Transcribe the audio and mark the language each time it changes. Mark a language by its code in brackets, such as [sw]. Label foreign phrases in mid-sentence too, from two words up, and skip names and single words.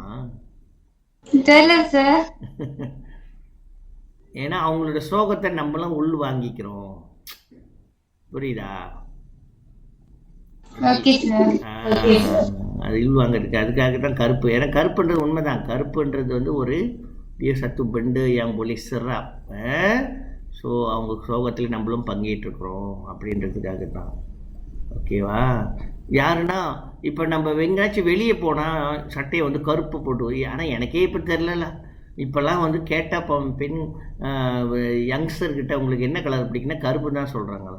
[ta] தெரியல சார். ஏன்னா அவங்களோட சோகத்தை நம்மளும் உள் வாங்கிக்கிறோம். புரியுதா? ஓகே சார். அது உள் வாங்கிறதுக்கு அதுக்காக தான் கருப்பு. ஏன்னா கருப்புன்றது உண்மைதான். கருப்புன்றது ஒரு [ms] dia satu benda yang boleh serap. [ta] ஸோ அவங்க சோகத்தில் நம்மளும் பங்கேற்றுக்கிறோம் அப்படின்றதுக்காக தான். ஓகேவா? யாருன்னா இப்போ நம்ம எங்கேயாச்சும் வெளியே போனால் சட்டையை கருப்பு போட்டு, ஆனால் எனக்கே இப்போ தெரிலல. இப்போல்லாம் கேட்டால் பெண் யங்ஸ்டர்கிட்ட உங்களுக்கு என்ன கலர் பிடிக்குன்னா கருப்பு தான் சொல்கிறாங்களா?